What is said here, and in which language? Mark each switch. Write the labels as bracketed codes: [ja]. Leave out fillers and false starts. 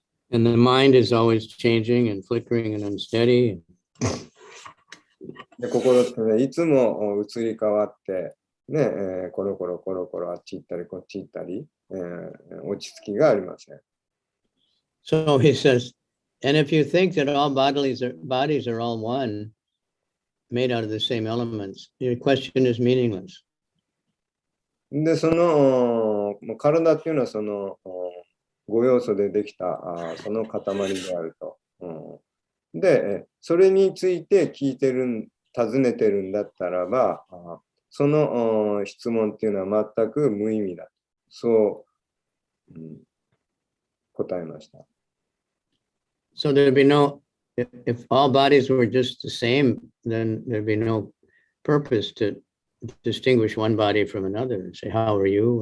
[en] And the mind is always changing and flickering and unsteady. [ja] で心ってね、いつも移り変わって、ね、コロコロあっち行ったりこっち行ったり、落ち着きがありません。 [en] So he says, and if you think that all bodies are all one, made out of the same elements, your question is meaningless. [ja] で、体っていうのは5要素でできたその塊であると。で、それについて尋ねてるんだったらば、その質問っていうのは全く無意味だ。そう、答えました。 [en] So there'd be no, if all bodies were just the same, then there'd be no purpose to distinguish one body from another and say, how are you?